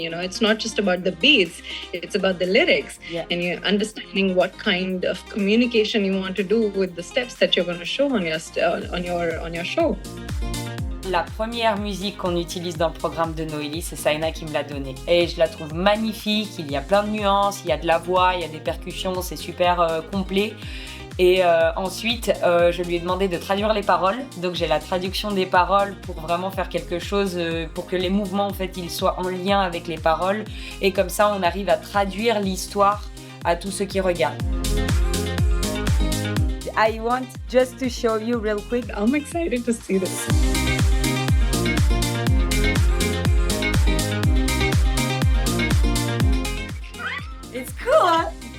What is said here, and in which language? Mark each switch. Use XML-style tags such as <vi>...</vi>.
<en>You know, it's not just about the beats; it's about the lyrics, and you're understanding what kind of communication you want to do with the steps that you're going to show on your show.</en> <fr>La première musique qu'on utilise dans le programme de Noélie, c'est Saina qui me l'a donnée. Et je la trouve magnifique, il y a plein de nuances, il y a de la voix, il y a des percussions, c'est super complet. Et ensuite, je lui ai demandé de traduire les paroles. Donc j'ai la traduction des paroles pour vraiment faire quelque chose, pour que les mouvements en fait, ils soient en lien avec les paroles. Et comme ça, on arrive à traduire l'histoire à tous ceux qui regardent.</fr> <en>I want just to show you real quick. I'm excited to see this. It's cool, huh?</en>